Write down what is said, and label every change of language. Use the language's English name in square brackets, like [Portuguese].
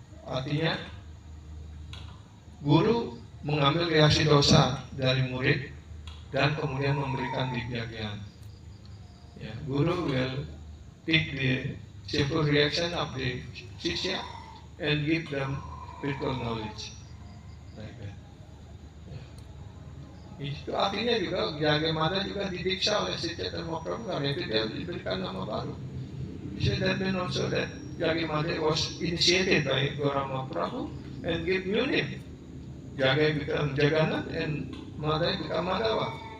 [Indonesian] Artinya guru mengambil reaksi dosa dari murid dan kemudian memberikan Divyagyana. [English] Ya, guru will take the simple reaction of the shishya and give them spiritual knowledge, like that. [Indonesian] Itu artinya juga bagaimana juga didiksa oleh si Chaitanya Mahaprabhu, karena itu dia diberikan nama baru. [English] So that means also that Jagai was initiated by Gauranga Mahaprabhu and gave new name. Jagai become Jagannath and Madai become Madhava.